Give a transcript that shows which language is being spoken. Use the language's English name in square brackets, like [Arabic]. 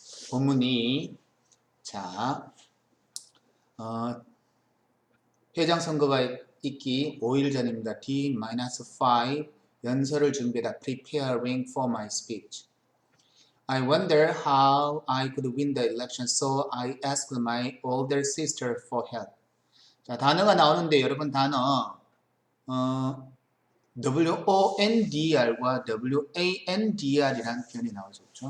[Korean] 본문이 자 회장 선거가 있기 5일 전입니다. D-5 연설을 준비하다. [English] Preparing for my speech. I wonder how I could win the election, so I asked my older sister for help. [Korean] 자, 단어가 나오는데 여러분 단어 WONDR과 WANDR이라는 표현이 나오죠.